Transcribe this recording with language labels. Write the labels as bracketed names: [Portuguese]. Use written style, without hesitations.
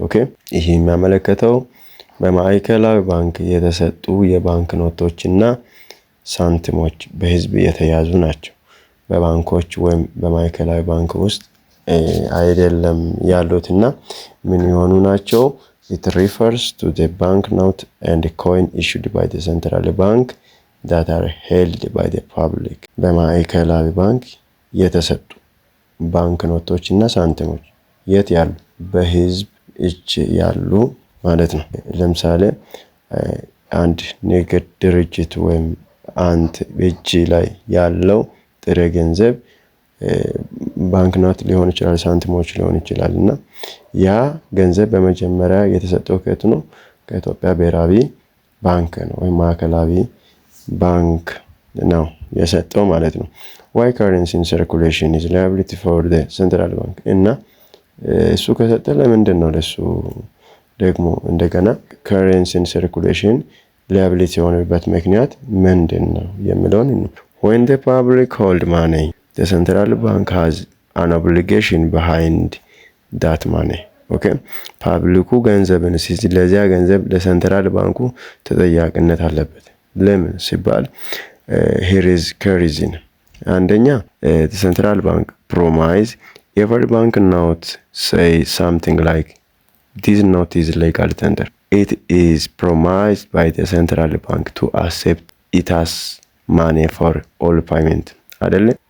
[Amharic] Okay, ይህ የሚያመለክተው በማዕከላዊ ባንክ የተሰጡ የባንክ ኖቶችና ሳንቲሞች በህዝብ የተያዙ ናቸው። በባንኮች ወይም በማዕከላዊ ባንክ ውስጥ አይደለም ያሉትና ምን የሆኑ ናቸው? [English] It refers to the banknote and coin issued by the central bank that are held by the public. [Amharic] በማዕከላዊ ባንክ የተሰጡ ባንክ ኖቶችና ሳንቲሞች የት ያሉ? በህዝብ እጅ ያሉ ማለት ነው። ለምሳሌ አንድ ንግድ ድርጅት ወይም አንድ እጅ ላይ ያለው ጥሬ ገንዘብ ባንክኖት ሊሆን ይችላል፣ ሳንቲሞች ሊሆን ይችላል እና ያ ገንዘብ በመጀመሪያ የተሰጠው ከየት ነው? ከኢትዮጵያ ብሔራዊ ባንክ ነው ወይም ማዕከላዊ ባንክ ነው የሰጠው ማለት ነው። [English] why currency in circulation is liability for the central bank [Amharic] እና እሱ ከሰጠ ለምንድን ነው ለሱ ደግሞ እንደገና [English] currency in circulation liability [Amharic] የሆነበት ምክንያት ምንድን ነው የሚለውን [English] when the public hold money the central bank has an obligation behind that money. [Amharic] Okay, ፓብሊኩ ገንዘብን ሲይዝ ለዚያ ገንዘብ ለሴንትራል ባንኩ ተጠያቂነት አለበት። ለምን ሲባል [English] here is reason. አንደኛ the central bank promise every bank note say something like this note is legal tender. It is promised by the central bank to accept it as money for all payment. አይደለ?